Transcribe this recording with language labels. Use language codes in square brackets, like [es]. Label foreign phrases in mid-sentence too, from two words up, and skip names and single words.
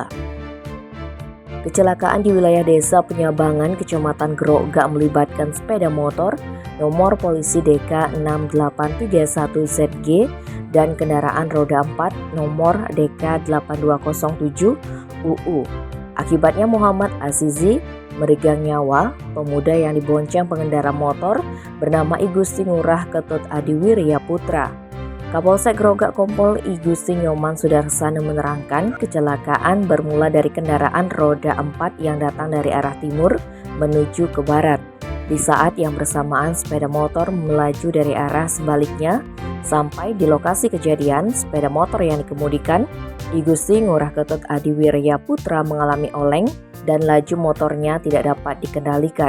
[id] Kecelakaan di wilayah Desa Penyabangan, Kecamatan Grogak melibatkan sepeda motor nomor polisi DK 6831ZG dan kendaraan roda 4 nomor DK 8207 UU. Akibatnya Muhammad Azizi meregang nyawa, pemuda yang dibonceng pengendara motor bernama Igusti Ngurah Ketut Adi Wirya Putra. Kapolsek Grogak Kompol Igusti Nyoman Sudarsana menerangkan kecelakaan bermula dari kendaraan roda 4 yang datang dari arah timur menuju ke barat. Di saat yang bersamaan sepeda motor melaju dari arah sebaliknya. Sampai di lokasi kejadian, sepeda motor yang dikemudikan Igusti Ngurah Ketut Adi Wirya Putra mengalami oleng dan laju motornya tidak dapat dikendalikan.